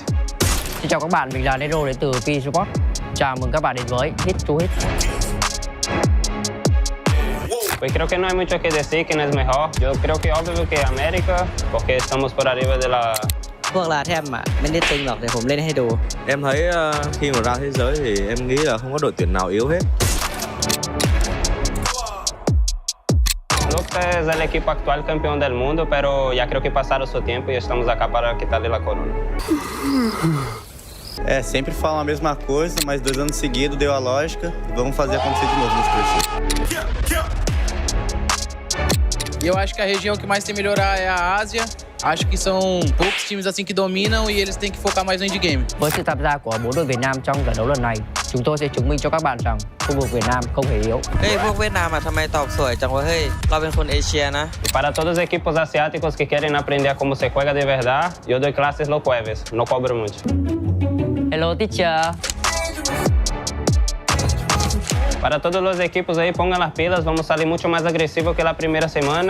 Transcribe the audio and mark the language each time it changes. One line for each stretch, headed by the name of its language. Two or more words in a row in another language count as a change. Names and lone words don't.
Vietnamese: Xin chào các bạn, mình là Nero đến từ P Support. Chào mừng các bạn đến với Hit to Hit.
Spanish: Pues creo que no hay mucho que decir quién es mejor. Yo creo que obvio que América, porque estamos por arriba de la...
Thai: พวกลาแทบอ่ะไม่ได้ตึงหรอกเดี๋ยวผมเล่นให้ดู
Vietnamese: Em thấy khi mà ra thế giới thì em nghĩ là không có đội tuyển nào yếu hết.
Spanish: Lux es el equipo actual campeón del mundo, pero ya creo que pasaron su tiempo y estamos acá para quitarle la corona.
Portuguese: Sempre falam a mesma coisa, mas 2 anos seguidos deu a lógica. Vamos fazer acontecer de novo nos cursos. Eu acho que a região que mais tem que melhorar é a Ásia. Acho que são poucos times assim que dominam e eles têm que focar mais no endgame.
Vietnamese: Với sự tham gia của 4 đội Việt Nam trong giải đấu lần này, chúng tôi sẽ chứng minh cho các bạn rằng khu vực Việt Nam không hề yếu.
Thai: เฮ้ยพวกเวียดนามอ่ะทำไมตอบสวยจังวะเฮ้ยเราเป็นคนเอเชียนะ
Spanish: Y para todos los equipos asiáticos que quieren aprender cómo se juega de verdad, yo doy clases los jueves, no cobro mucho.
English: Hello teacher.
Spanish: Para todos los equipos ahí, pongan las pilas, vamos a salir mucho más agresivos que la primera semana.